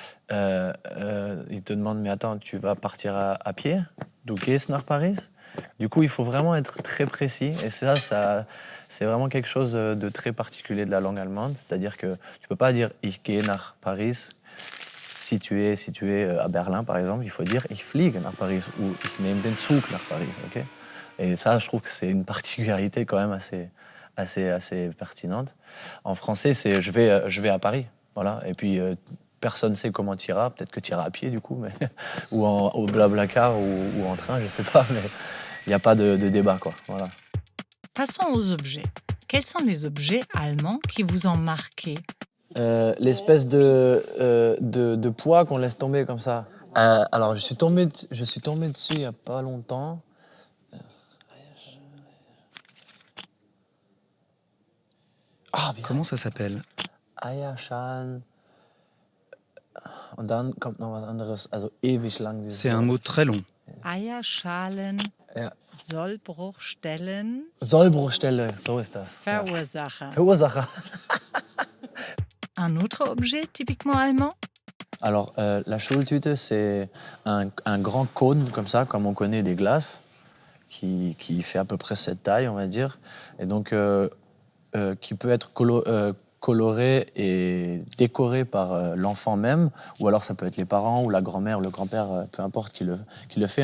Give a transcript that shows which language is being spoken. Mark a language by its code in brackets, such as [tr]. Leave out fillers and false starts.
[fr] Ils te demandent, mais attends, tu vas partir à pied? [de] Du gehst nach Paris? [fr] Du coup, il faut vraiment être très précis. Et ça, c'est vraiment quelque chose de très particulier de la langue allemande. C'est-à-dire que tu peux pas dire [de] ich gehe nach Paris [fr] si tu es à Berlin, par exemple. Il faut dire [de] ich fliege nach Paris [fr] ou [de] ich nehme den Zug nach Paris. [fr] Okay? Et ça, je trouve que c'est une particularité quand même assez pertinente. En français, c'est je vais à Paris, voilà. Et puis personne ne sait comment tu iras. Peut-être que tu iras à pied du coup, mais ou au Blablacar ou en train, je sais pas. Mais il n'y a pas de débat, quoi. Voilà. Passons aux objets. Quels sont les objets allemands qui vous ont marqué ? L'espèce de poids qu'on laisse tomber comme ça. Alors, je suis tombé dessus il n'y a pas longtemps. Comment ça s'appelle? [de] Eierschalen. Und dann kommt noch was anderes, also ewig lang. [fr] C'est un mot très long. [de] Eierschalen, Ja. Sollbruchstellen, Sollbruchstelle, so ist das. Ja. Verursacher. Verursacher. [fr] Un autre objet typiquement allemand ? Alors, la Schultüte, c'est un grand cône comme ça, comme on connaît des glaces, qui fait à peu près cette taille, on va dire. Et donc, qui peut être coloré et décoré par l'enfant même, ou alors ça peut être les parents ou la grand-mère ou le grand-père, peu importe qui le fait.